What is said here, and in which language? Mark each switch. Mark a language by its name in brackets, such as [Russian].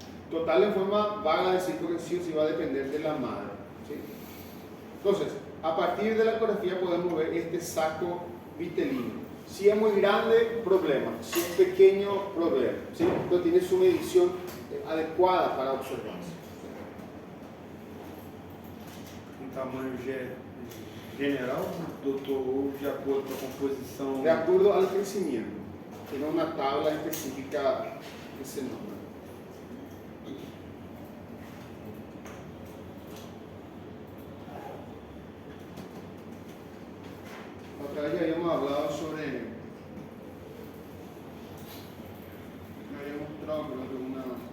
[Spanish] Total en forma vaga, decir porque sí o sí va a depender de la madre, ¿sí? Entonces, a partir de la ecografía podemos ver este saco vitelino. Si es muy grande, problema. Si es pequeño, problema, ¿sí? Entonces tiene su medición adecuada para observarse. [Portuguese] Um tamanho general, doutor, ou de acordo com a composição? [Spanish] De acuerdo al crecimiento. tiene una tabla específica que se nombra. Otra vez ya habíamos hablado sobre, me había mostrado creo que una,